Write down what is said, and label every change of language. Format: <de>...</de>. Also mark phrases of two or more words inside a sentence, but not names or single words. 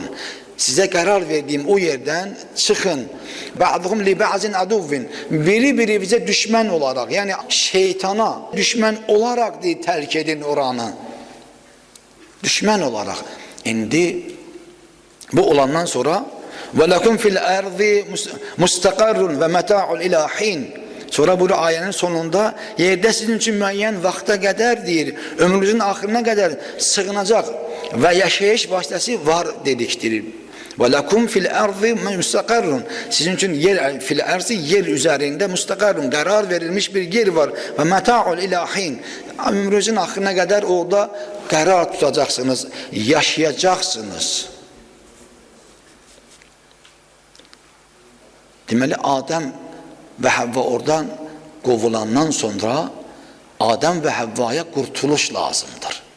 <az>Sizə qərar verdiyim o yerdən çıxın.</az> <ar>بعضكم لبعض عدو.</ar> <az>Biri bizə düşmən olaraq, yəni şeytana düşmən olaraq tərk edin oranı. Düşmən olaraq. İndi bu olandan sonra</az> <ar>ولكم في الأرض مستقر ومتاع إلى حين.</ar> <az>Sonra bu ayənin sonunda yerdə sizin üçün müəyyən vaxta qədər deyir, ömrünüzün axırına qədər sığınacaq və yaşayış vasitəsi var dedikdir.</az> <ar>ولكم في الأرض مستقر.</ar> <az>Sizin üçün</az> <ar>في الأرض</ar> <az>yer üzərində mustaqarrun, qərar verilmiş bir yer var</az> <ar>ومتاع إلى حين.</ar> <az>Ömrünüzün axırına qədər orada qərar tutacaqsınız, yaşayacaqsınız. Deməli Adəm və Həvva oradan qovulandan sonra Adəm və Həvvaya qurtuluş lazımdır.</az>